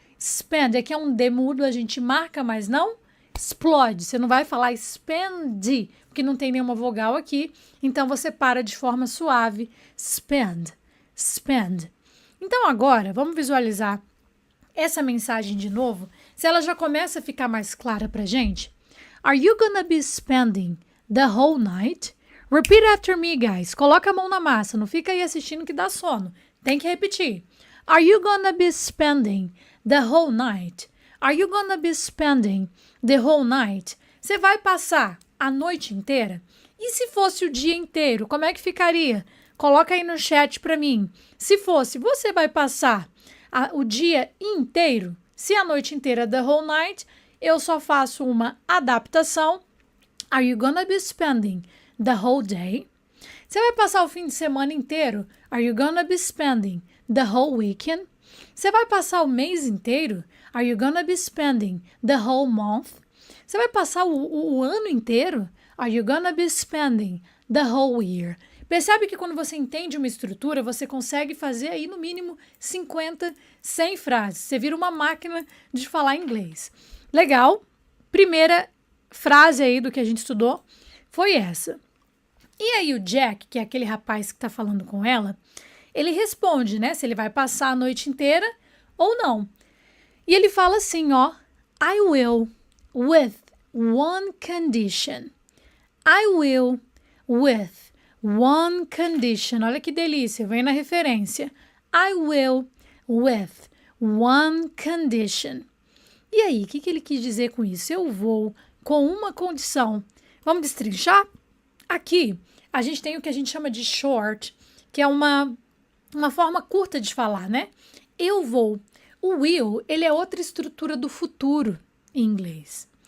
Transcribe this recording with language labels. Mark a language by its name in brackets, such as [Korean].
[Portuguese] Spend, aqui é um D mudo, a gente marca, mas não explode. Você não vai falar spend, porque não tem nenhuma vogal aqui, então você para de forma suave. Spend, spend. Então agora, vamos visualizar essa mensagem de novo, se ela já começa a ficar mais clara pra gente. [English] Are you gonna be spending the whole night? Repeat after me, guys. [Portuguese] Coloca a mão na massa, não fica aí assistindo que dá sono. Tem que repetir. [English] Are you gonna be spending the whole night? Are you gonna be spending the whole night? [Portuguese] Você vai passar a noite inteira? E se fosse o dia inteiro, como é que ficaria? Coloca aí no chat pra mim. Se fosse, você vai passar o dia inteiro? Se a noite inteira, [English] the whole night, [Portuguese] eu só faço uma adaptação. [English] Are you gonna be spending the whole day? [Portuguese] Você vai passar o fim de semana inteiro? [English] Are you gonna be spending the whole weekend? [Portuguese] Você vai passar o mês inteiro? [English] Are you gonna be spending the whole month? [Portuguese] Você vai passar o ano inteiro? [English] Are you gonna be spending the whole year? [Portuguese] Percebe que quando você entende uma estrutura, você consegue fazer aí no mínimo 50, 100 frases. Você vira uma máquina de falar inglês. Legal. Primeira frase aí do que a gente estudou foi essa. E aí o Jack, que é aquele rapaz que está falando com ela, ele responde, né, se ele vai passar a noite inteira ou não. E ele fala assim, ó, [English] I will with one condition. I will with one condition. [Portuguese] Olha que delícia, vem na referência. [English] I will with one condition. [Portuguese] E aí, o que ele quis dizer com isso? Eu vou com uma condição. Vamos destrinchar? Aqui, a gente tem o que a gente chama de short, que é uma forma curta de falar, né? Eu vou. O will, ele é outra estrutura do futuro em inglês.